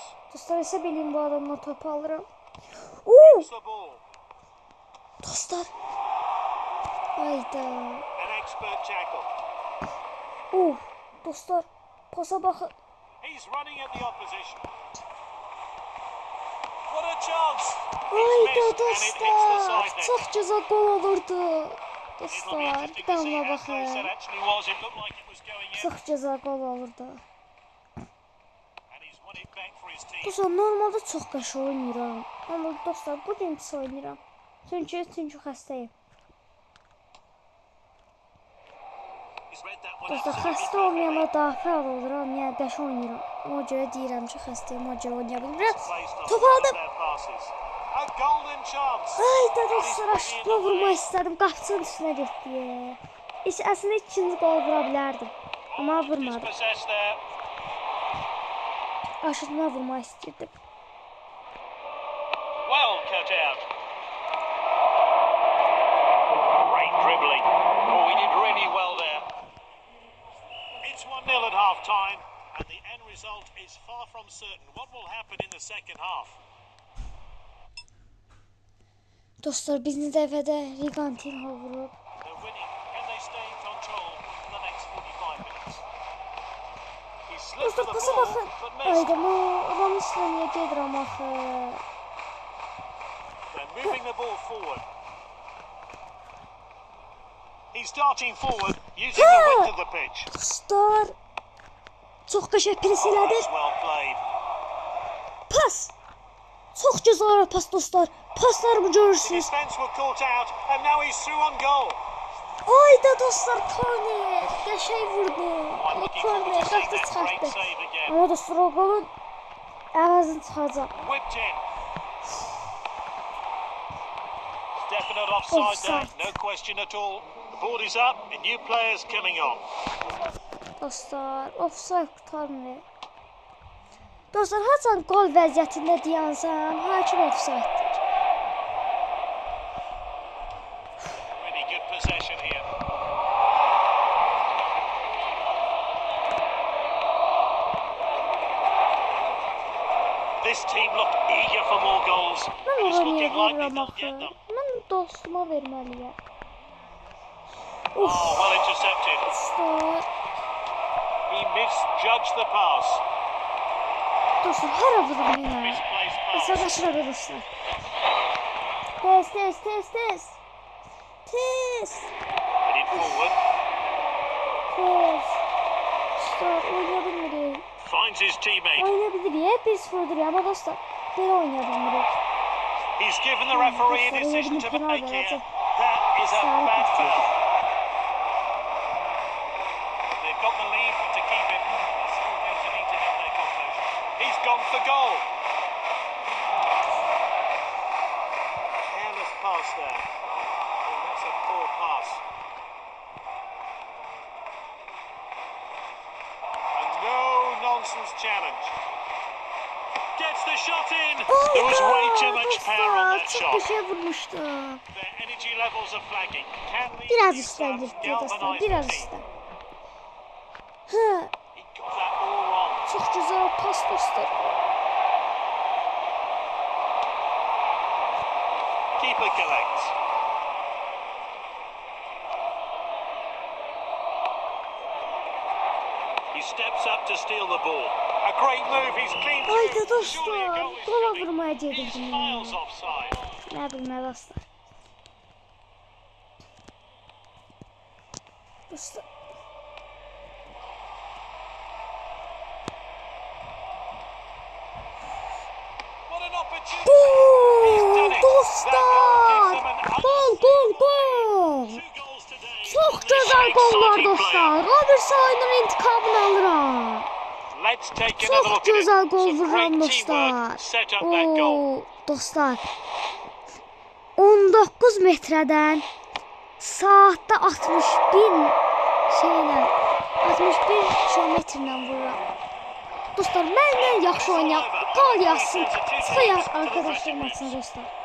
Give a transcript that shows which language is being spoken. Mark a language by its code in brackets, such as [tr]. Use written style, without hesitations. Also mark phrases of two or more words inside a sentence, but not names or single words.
[az] Dostlar isə bilin bu adamla topu alıram. Oo! [en] It's the ball. [az] Dostlar. Ayda. [en] An expert tackle. [az] Dostlar. Pasa baxın. [en] He's running at the opposition. What a chance! [az] Ayda [en] It's missed and it hits the [az] dostlar. [en] side net. [az] Çox gözəl gol olurdu. [en] It'll be [az] Dostlar, [en] interesting [az] bir [en] to see [az] damla [en] how close that [az] baxın. [en] actually was. It looked like it was going in, [az] Çox gözəl gol olurdu. [en] and he's won it back for his team. [az] Dostlar, normalda çox qəşəng oynayıram. Amma dostlar, bugün pis oynayıram. Çünki xəstəyim. [en] He's read that one [az] Dostlar, [en] absolutely [az] xəstə [en] perfectly. [az] olmayanda daha fəal oluram. Yəni qəşəng oynayıram. Ona görə deyirəm ki, xəstəyim, ona görə oynaya bilmirəm. [en] Plays to [az] Top [en] one of [az] aldım. [en] their passes. A golden chance. [az] Ayda dostlar, aşıqla vurmaq istədim. Qapçının üstünə getdi. Əslində ikinci gol vura bilərdim. Amma vurmadım. [en] Dispossessed there. [az] Aşıqla vurmaq istəyirdim. [en] Well cut out. Great dribbling. Oh, he did really well there. It's 1-0 at half time, and the end result is far from certain. What will happen in the second half? [az] Dostlar, birinci dəfədə Rigantinho vurub. [en] They're winning. Can they stay in control for the next 45 minutes? He slipped [az] Dostlar, [en] for the [az] pasa [en] ball, [az] baxın. [en] but missed. [az] Ayda, bu adamın üstünə niyə gedirəm axı? [en] and moving the ball forward. He's darting forward, using the width of the pitch. [az] Dostlar. Çox qəşəng pres elədi. [en] That's well played. [az] Pas. Çox gözəl pas dostlar. Paslarımı [en] The [az] görürsünüz. [en] defence were caught out, and now he's through on goal. [az] Ayda dostlar korner. Qəşəng vurdu. [en] I'm [az] O [en] looking forward [az] korner [en] to seeing [az] qalxdı [en] that great [az] çıxartdı. [en] save again. [az] Amma dostlar o golun əvəzini çıxacaq. [en] Whipped in. Definite offside there, Offside. no question at all. The board is up, and new players coming on. [az] Dostlar, offside qurtarmır. Dostlar, haçan gol vəziyyətində deyansam, hakim offside'dir. [en] Really good possession here. This team looked eager for more goals. [az] Mən [en] It's [az] ora niyə [en] looking likely [az] verirəm [en] they'll [az] axı? [en] get them. [az] Mən dostuma verməliyəm. [en] Oh, well intercepted. [az] Dostlar, [en] He misjudged the pass. [az] dostlar, hara vururum yenə? [en] Misplaced pass. [az] Hesablaşırıq dostlar. Tez, tez, tez, tez. Tez, [en] Headed forward. [az] tez. Dostlar, oynaya bilmirik. [en] Finds his teammate. [az] Oynaya bilirik, 1-0'dır amma dostlar, belə oynaya bilmirik. [en] He's given the referee a decision to make here. That is a bad foul. They've got the lead, but to keep it, they're still going to need to have their composure. He's gone for goal. Careless pass there. Oh, that's a poor pass. A no-nonsense challenge. Gets the shot in. There was way too much power on that [tr] Çok [en] shot. [tr] bir şey vurmuştu. [en] Their energy levels are flagging. Can these [tr] Biraz [en] new [tr] üstten [en] subs [tr] gitti dostlar, [en] galvanise the [tr] biraz [en] team? [tr] üstten. Hı, [en] He got that all wrong. [tr] çok güzel pas dostlar. [en] Keeper collects. He steps up to steal the ball. A great move. He's clean [az] Ayda [en] through. Surely a [az] dostlar, [en] goal is [az] gola [en] coming. [az] vurmaya [en] He's [az] gedirdim. [en] miles offside. [tr] Ne bilmem dostlar. Dostlar. [en] What an opportunity. He's done it. That goal gives them an [az] Gol, gol, gol. [en] 2 goals today. [tr] Çok [en] from this [tr] güzel gollar [en] exciting [tr] dostlar. [en] player. [az] Robertson oyunun intikamını alır. [en] Let's take another [tr] Çok [en] look at [tr] güzel [en] it. [tr] gol [en] Some [tr] vuran [en] great [tr] dostlar. [en] teamwork set up that goal. Oo, [az] dostlar. 19 metrədən saatda 61 şeylə 61 kilometrlə vururam. Dostlar, məndən yaxşı oynayan gol yazsın. Çıxayaq arkadaşlar maçına dostlar.